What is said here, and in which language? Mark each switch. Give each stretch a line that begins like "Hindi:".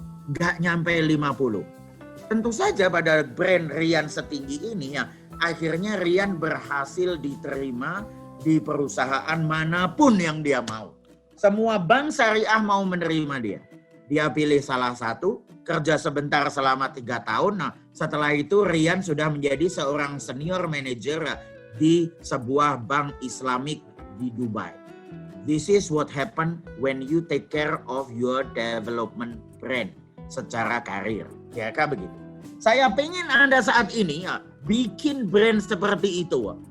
Indonesian: Nggak nyampe 50. Tentu saja pada brand Rian setinggi ini ya, akhirnya Rian berhasil diterima di perusahaan manapun yang dia mau. Semua bank syariah mau menerima dia. Dia pilih salah satu, kerja sebentar selama 3 tahun. Nah, setelah itu Rian sudah menjadi seorang senior manager di sebuah bank Islamik di Dubai.
English: This is what happen when you take care of your development brand
Indonesian: secara karir. Kira-kira begitu. Saya pengen Anda saat ini ya, bikin brand seperti itu.